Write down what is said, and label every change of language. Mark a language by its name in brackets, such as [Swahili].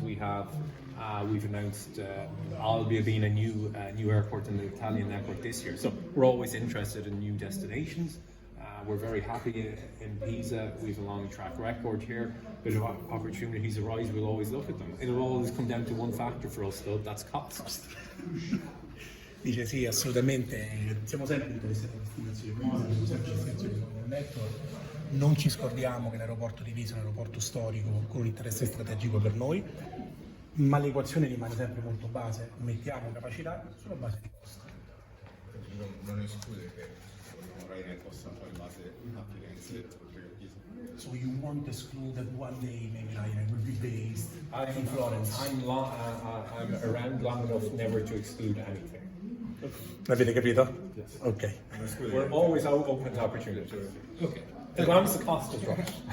[English] We've announced Albia being a new airport in the Italian network this year. So we're always interested in new destinations. We're very happy in Pisa. We have a long track record here. But if opportunities arise, we'll always look at them. It'll always come down to one factor for us, though, that's cost. [Italian] Dice sì, assolutamente, siamo sempre interessati a destinazioni nuove, siamo sempre interessati nel network. Non ci scordiamo che l'aeroporto di Pisa è un aeroporto storico con un interesse strategico per noi, ma l'equazione rimane sempre molto base, mettiamo capacità sulla base di costo. Non esclude che Ryanair possa fare base a Firenze oltre che a Pisa. [English] So you won't exclude that one day maybe Ryanair will be based in Florence? I'm around long enough never to exclude anything. [Italian] L'avete capito? [English] Yes. [Italian] Ok. [English] We're always open to opportunities. Okay. As long as the cost is right.